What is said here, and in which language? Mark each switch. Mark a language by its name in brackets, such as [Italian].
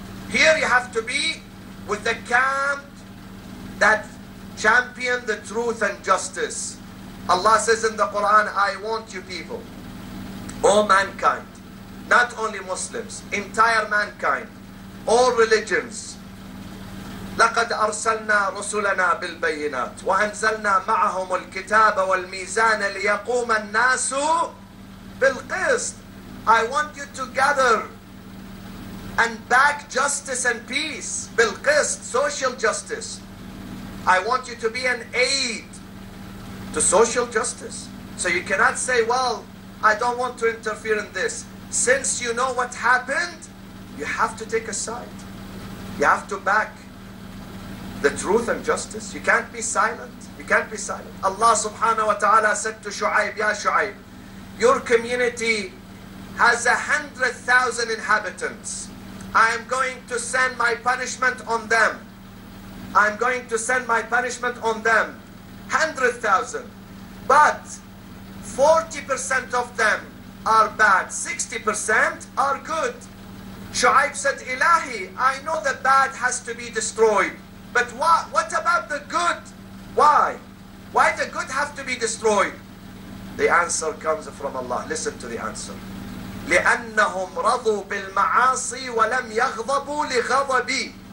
[English] Here you have to be with the camp that champion the truth and justice. Allah says in the Quran, I want you people, all mankind, not only Muslims, entire mankind, all religions. [Arabic] لقد أرسلنا رسلنا بالبينات وأنزلنا معهم الكتاب والميزان ليقوم الناس بالقسط. [English] I want you to gather and back justice and peace, بالقسط, social justice. I want you to be an aid to social justice. So you cannot say, well, I don't want to interfere in this. Since you know what happened, you have to take a side. You have to back the truth and justice. You can't be silent. You can't be silent. Allah subhanahu wa ta'ala said to Shu'aib, Ya Shu'aib, your community has 100,000 inhabitants. I am going to send my punishment on them. I am going to send my punishment on them. 100,000. But 40% of them are bad. 60% are good. Shu'aib said, Ilahi, I know the bad has to be destroyed. But what about the good? Why? Why the good have to be destroyed? The answer comes from Allah. Listen to the answer. [Arabic] لأنهم رضوا بالمعاصي ولم يغضبوا لغضبي.